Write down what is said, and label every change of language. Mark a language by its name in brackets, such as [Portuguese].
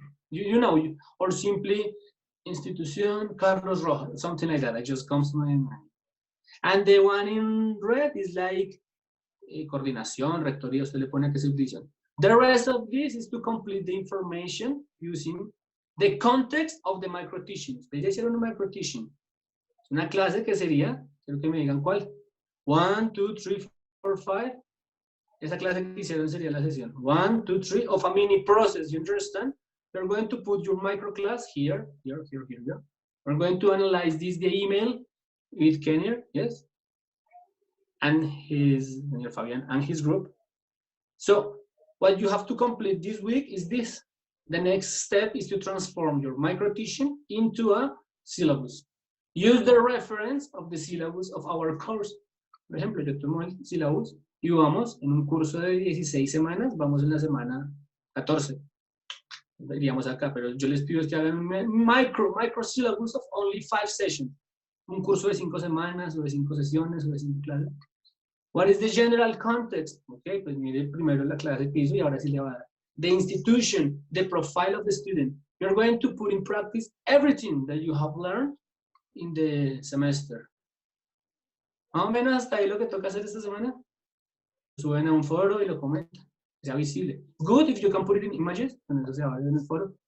[English] You know, or simply Institución Carlos Rojas, something like that. It just comes to my mind. And the one in red is like coordinación, rectoría, [Spanish] usted le pone que [English] subdivision. The rest of this is to complete the information using the context of the micro teaching. [Spanish] Ustedes ya hicieron un micro teaching. Una clase que sería, quiero que me digan cuál. 1, 2, 3, 4, 5. Esa clase que hicieron sería la sesión 1, 2, 3 [English] of a mini process. You understand? You're going to put your micro class here. We're going to analyze this, the email with Kenner, yes, and his Fabian and his group. So what you have to complete this week is this. The next step is to transform your micro teaching into a syllabus. Use the reference of the syllabus of our course. [Spanish] Por ejemplo, yo tomo el syllabus y vamos en un curso de 16 semanas, vamos en la semana 14. Iríamos acá, pero yo les pido que hagan un micro syllabus [English] of only 5 sessions. [Spanish] Un curso de 5 semanas, o de 5 sesiones, o de 5 clases. [English] What is the general context? [Spanish] Okay, pues mire primero la clase que hizo y ahora sí le va a dar. [English] The institution, the profile of the student. You're going to put in practice everything that you have learned in the semester. [Spanish] Más o menos hasta ahí lo que toca hacer esta semana. suben a un foro y lo comentan, que sea visible. [English] Good if you can put it in images, [Spanish] entonces se va a ver en el foro.